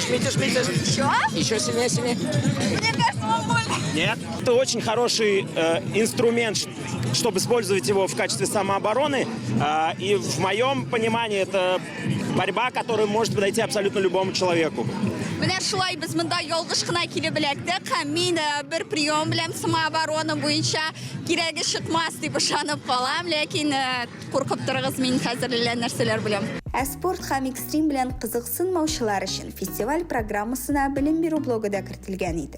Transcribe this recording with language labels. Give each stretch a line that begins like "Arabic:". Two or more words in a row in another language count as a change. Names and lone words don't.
Russian: Жмите. Еще сильнее. Мне кажется, вам больно. Нет. Это очень хороший инструмент, чтобы использовать его в качестве самообороны. И в моем понимании это борьба, которая может подойти абсолютно любому человеку.
Tatar: Менә шулай без монда ялгыш кына килеп эләктек. Һәм мин бер прием белән самооборона буенча кирәге чыкмас дип ышанып калам, ләкин куркып торыгыз, мин хәзер нәрсәләр беләм. Спорт һәм экстрим белән кызыксынмаучылар өчен фестиваль программасына белем бирү блогы да кертелгән иде.